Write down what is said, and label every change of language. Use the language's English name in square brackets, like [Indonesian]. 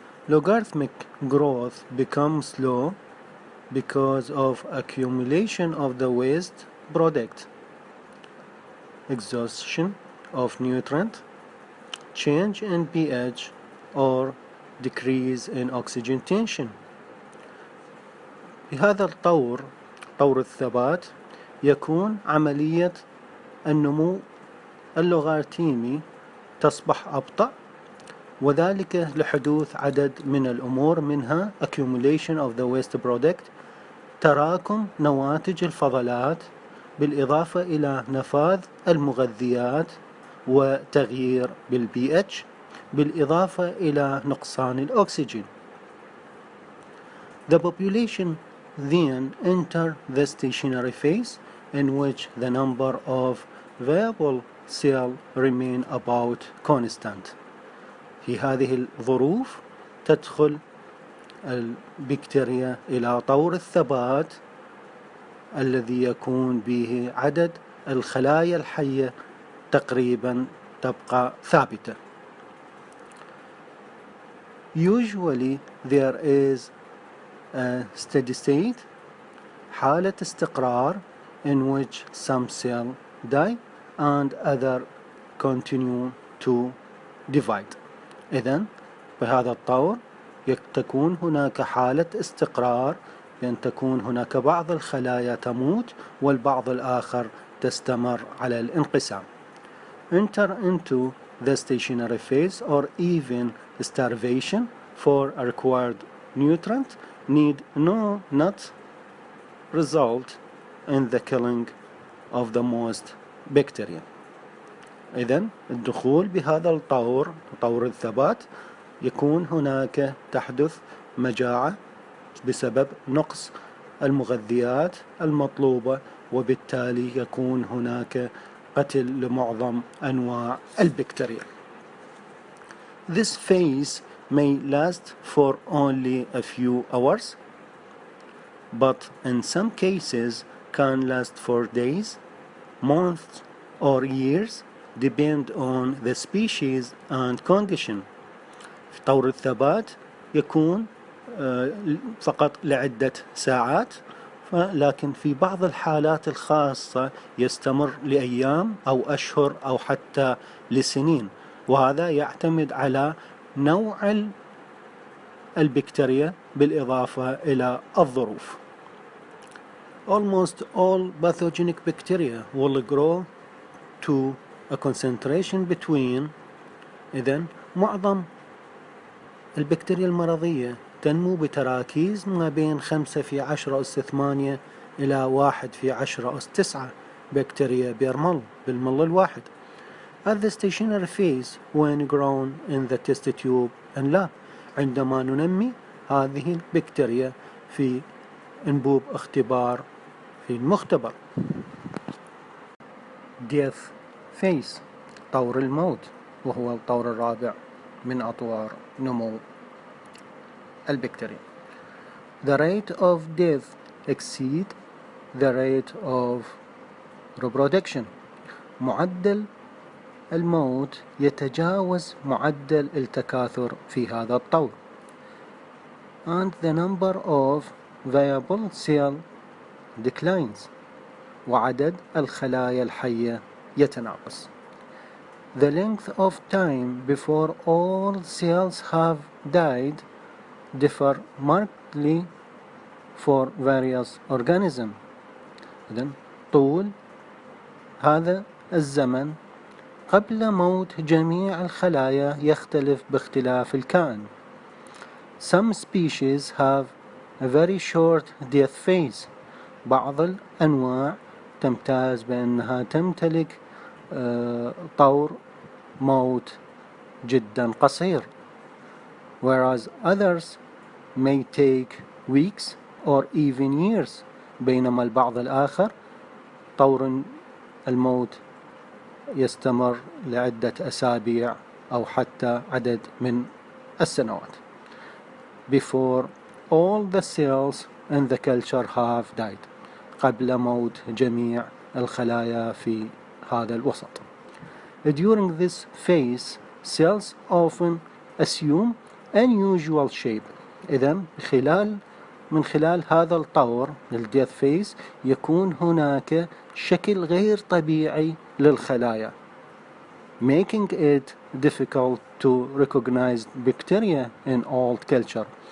[English] Logarithmic growth becomes slow because of accumulation of the waste product, exhaustion of nutrient, change in pH or decrease in oxygen tension. [Arabic] في هذا الطور طور الثبات يكون عملية النمو اللوغاريتمي تصبح أبطأ، وذلك لحدوث عدد من الأمور منها [English] accumulation of the waste product [Arabic] تراكم نواتج الفضلات بالإضافة إلى نفاذ المغذيات وتغيير بالPH بالإضافة إلى نقصان الأكسجين. [English] The population then enter the stationary phase in which the number of viable cells remain about constant. [Arabic] في هذه الظروف تدخل البكتيريا إلى طور الثبات الذي يكون به عدد الخلايا الحية تقريبا تبقى ثابتة. [English] Usually there is a steady state, [Arabic] حالة استقرار, [English] in which some cell die and other continue to divide. [Arabic] إذن بهذا الطور تكون هناك حالة استقرار، بأن تكون هناك بعض الخلايا تموت والبعض الآخر تستمر على الانقسام. [English] Enter into the stationary phase or even starvation for a required nutrient need not result in the killing of the most bacteria. [Arabic] إذن الدخول بهذا الطور، طور الثبات، يكون هناك تحدث مجاعة بسبب نقص المغذيات المطلوبة، وبالتالي يكون هناك قتل لمعظم أنواع البكتيريا. [English] This phase may last for only a few hours, but in some cases can last for days, months or years, depend on the species and condition. [Arabic] في طور الثبات يكون فقط لعدة ساعات، لكن في بعض الحالات الخاصة يستمر لأيام أو أشهر أو حتى لسنين، وهذا يعتمد على نوع البكتيريا بالإضافة إلى الظروف. [English] Almost all pathogenic bacteria will grow to a concentration between. [Arabic] إذن معظم البكتيريا المرضية تنمو بتراكيز ما بين 5 في 10 أس 8 إلى 1 في 10 أس 9 بكتيريا بالمل الواحد. [English] At the stationary phase when grown in the test tube and lab، [Arabic] عندما ننمي هذه البكتيريا في أنبوب اختبار في المختبر. [English] Death phase، [Arabic] طور الموت، وهو الطور الرابع من أطوار نمو البكتيريا. [English] The rate of death exceed the rate of reproduction. [Arabic] معدل الموت يتجاوز معدل التكاثر في هذا الطور. [English] And the number of viable cell declines. [Arabic] وعدد الخلايا الحية يتناقص. [English] The length of time before all cells have died differ markedly for various organisms. [Arabic] إذن طول هذا الزمن قبل موت جميع الخلايا يختلف باختلاف الكائن. [English] Some species have a very short death phase. [Arabic] بعض الأنواع تمتاز بأنها تمتلك طور موت جدا قصير. [English] Whereas others may take weeks or even years. [Arabic] بينما البعض الآخر طور الموت يستمر لعدة أسابيع أو حتى عدد من السنوات. [English] Before all the cells in the culture have died. [Arabic] قبل موت جميع الخلايا في هذا الوسط. [English] During this phase, cells often assume unusual shape. [Arabic] إذن من خلال هذا الطور الديث فيز يكون هناك شكل غير طبيعي للخلايا، [English] making it difficult to recognize bacteria in old culture.